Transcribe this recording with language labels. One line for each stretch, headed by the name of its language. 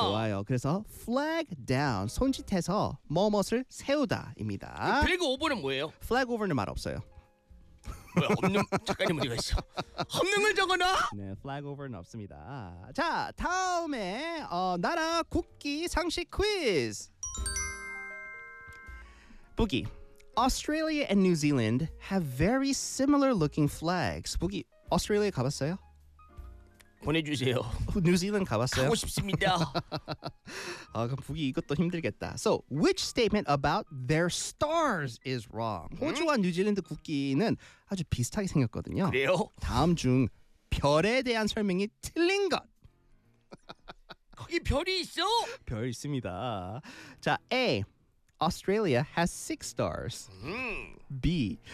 Korean: 좋아요. 그래서 flag down 손짓해서 뭐뭐를 세우다입니다. flag over는 뭐예요? flag over는 말 없어요. 뭐야 없는 작가님 어디가 있어? 없는 걸 적어놔? 네, flag over는 없습니다. 자, 다음에 나라 국기 상식 퀴즈. 부기.
English: Australia and New Zealand have very similar looking flags.
Korean: 보기, Australia 가봤어요? 보내주세요. New Zealand 가봤어요? 가고 싶습니다. 아, 그럼 보기 이것도 힘들겠다.
English: So, which statement about their stars is wrong?
Korean: 호주와 뉴질랜드 국기는 아주 비슷하게 생겼거든요. 그래요? 다음 중 별에 대한 설명이 틀린 것. 거기 별이 있어? 별 있습니다. 자,
English: A. Australia has 6 stars. B.